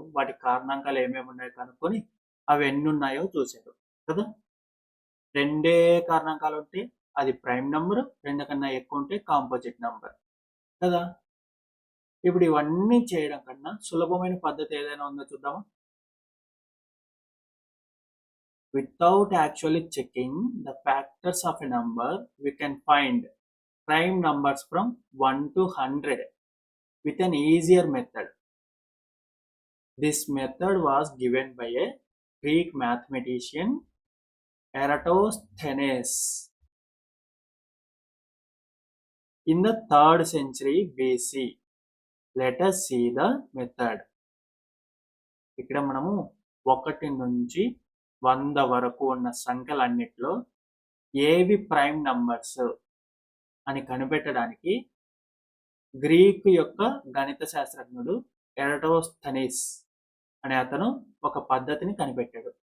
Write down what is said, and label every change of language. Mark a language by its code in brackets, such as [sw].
[te] వాటి కారణాంకాలు ఏమేమి ఉన్నాయో కనుక్కొని అవి ఎన్ని ఉన్నాయో చూశారు కదా. 2 కారణాంకాలు ఉంటే అది ప్రైమ్ నంబర్, 2 కన్నా ఎక్కువ ఉంటే కాంపోజిట్ నంబర్ కదా. ఇప్పుడు ఇవన్నీ చేయడం కన్నా సులభమైన పద్ధతి ఏదైనా ఉందో చూద్దామా? [en] Without actually checking the factors of a number, we can find prime numbers from 1 to 100 with an easier method. This method was given by a Greek mathematician Eratosthenes in the 3rd century BC. Let us see the method. [te] ఇక్కడ మనము 1 నుంచి 100 వరకు ఉన్న సంఖ్యలన్నిటిలో ఏవి prime numbers అని కనిపెట్టడానికి Greek యొక్క గణిత శాస్త్రజ్ఞుడు ఎరటోస్థెనీస్ అనే అతను ఒక పద్ధతిని కనిపెట్టాడు.